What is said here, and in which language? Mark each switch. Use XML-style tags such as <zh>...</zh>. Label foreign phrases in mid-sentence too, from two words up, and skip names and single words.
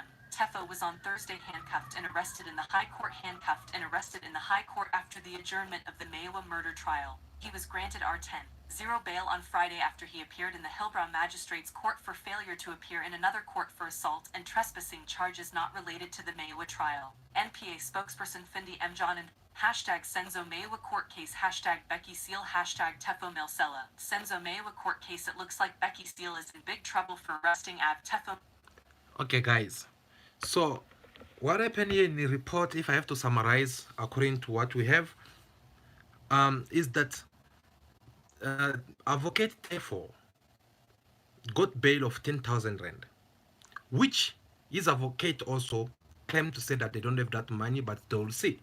<en>Teffo was on Thursday handcuffed and arrested in the High Court after the adjournment of the Meyiwa murder trial. He was granted R10-0 bail on Friday after he appeared in the Hillbrow Magistrates Court for failure to appear in another court for assault and trespassing charges not related to the Meyiwa trial. NPA spokesperson Findi Mjohn and hashtag Senzo Meyiwa court case. Hashtag bheki cele. Hashtag Teffo Malesela. Senzo Meyiwa court case. It looks like bheki cele is in big trouble for arresting Teffo. Okay, guys. So, what happened here in the report, if I have to summarize according to what we have, is that Advocate Teffo got bail of 10,000 rand, which his advocate also claimed to say that they don't have that money, but they will see.</en>